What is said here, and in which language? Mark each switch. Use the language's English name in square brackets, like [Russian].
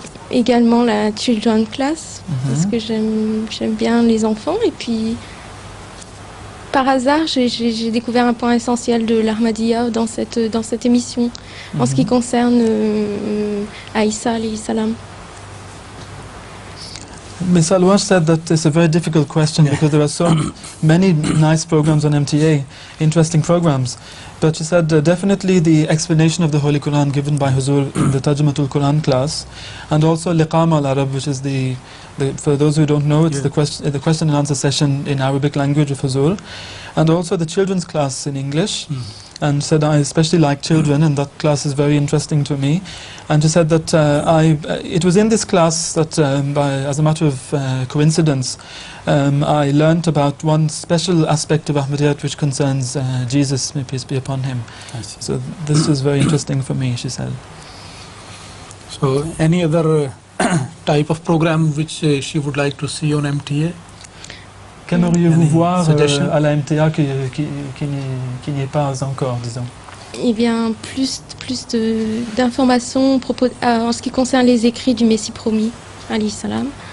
[French] Également la Children Class, parce que j'aime bien les enfants. Et puis, par hasard, j'ai découvert un point essentiel de l'Ahmadiyya dans cette émission, en ce qui concerne Aïssa alayhi salam. [English] Ms. Alwash said that it's a very difficult question because there are so many nice programs on MTA, interesting programs. But she said definitely the explanation of the Holy Quran given by Huzur in the Tarjumatul Quran class, and also Liqama al-Arab, which is for those who don't know, it's the question and answer session in Arabic language of Huzur, and also the children's class in English. And said I especially like children, and that class is very interesting to me. And she said that it was in this class that, as a matter of coincidence, I learnt about one special aspect of Ahmadiyyat which concerns Jesus, may peace be upon him. So this was very interesting for me, she said. So any other type of program which she would like to see on MTA? [French] Qu'aimeriez-vous voir à la MTA qui n'y est pas encore, disons? Eh bien, plus d'informations en ce qui concerne les écrits du Messie promis, alayhi salam.